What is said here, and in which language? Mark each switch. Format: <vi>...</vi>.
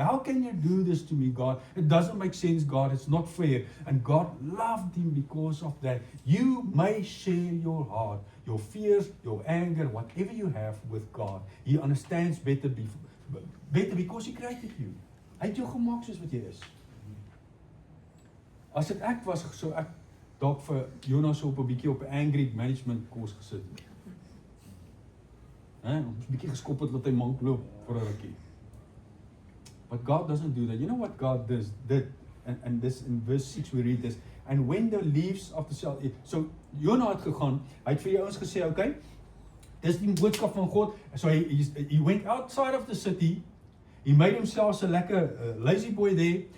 <en>How can you do this to me, God? It doesn't make sense, God. It's not fair. And God loved him because of that. You may share your heart, your fears, your anger, whatever you have with God. He understands better because He created you.</en> <af>Hy het jou gemaak soos wat jy is. As dit ek was, so ek dalk vir Jonas op 'n bietjie op 'n angry management kurs gesit. Ons bietjie geskop het dat hy mank loop vir 'n rukkie.</af> <en>But God doesn't do that. You know what God did? And this in verse 6 we read this. And when the leaves of the cell,</en> <af>so Jonah het gegaan, hy het vir die ouens gesê, okay, dis die boodskap van God.</af> <en>So he went outside of the city. He made himself</en> <af>'n lekker</af> <en>lazy boy there.</en>